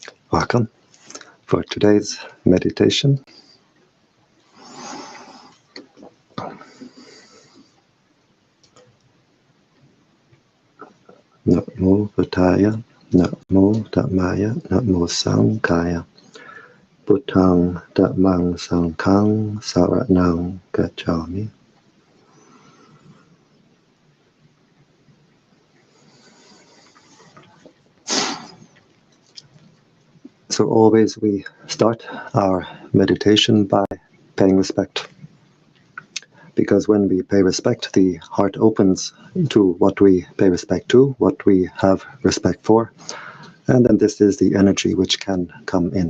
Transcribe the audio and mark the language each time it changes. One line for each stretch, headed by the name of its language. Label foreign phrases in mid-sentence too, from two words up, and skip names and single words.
English: Welcome for today's meditation.
Pali: Namo Buddhaya, Namo Dhammaya, Namo Sanghaya, Buddhang Dhammang Sanghang Saranang Gacchami.
English: So always we start our meditation by paying respect. Because when we pay respect, the heart opens to what we pay respect to, what we have respect for, and then this is the energy which can come in.